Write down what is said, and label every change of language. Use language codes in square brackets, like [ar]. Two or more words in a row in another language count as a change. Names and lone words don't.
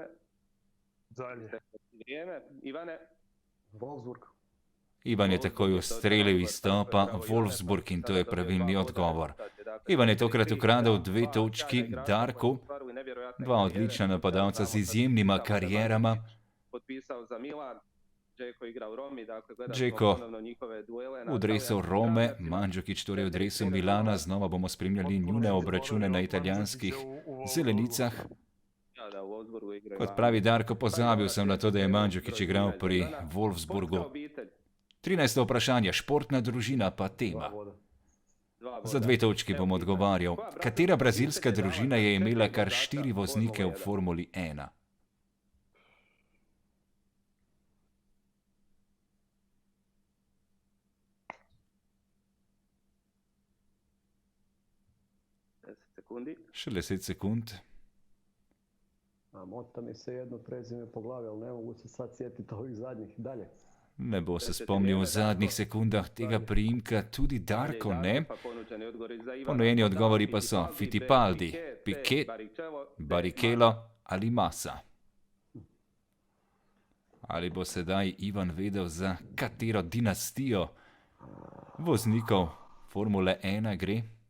[hr] Dalje. Ivane? Wolfsburg. [sl] Ivan je takoj ustrelil iz stopa Wolfsburg in to je pravilni odgovor. Ivan je tokrat ukradel 2 točki Darku, 2 odlična napadalca z izjemnima karierama. [hr] Potpisao za Milan. Džeko igra u Romi, dakle [sl] Džeko v dresu Rome, Mandžukić torej v dresu Milana. Znova bomo spremljali njune obračune na italijanskih zelenicah. Kot pravi Darko, pozabil sem na to, da je Mandžukić igral pri Wolfsburgu. 13. vprašanje, športna družina pa tema. Za 2 točki bom odgovarjal. Katera brazilska družina je imela kar 4 voznike v Formuli 1? Še 10 sekund. [hr] Mota mi se jedno prezime po glavi, ali ne mogu se sad sjetiti ovih zadnjih. Dalje. [sl] Ne bo se spomnil v zadnjih sekundah tega priimka, tudi Darko ne. Ponujeni odgovori pa so Fittipaldi, Piquet, Barrichello ali Massa. Ali bo sedaj Ivan vedel, za katero dinastijo voznikov Formule 1 gre?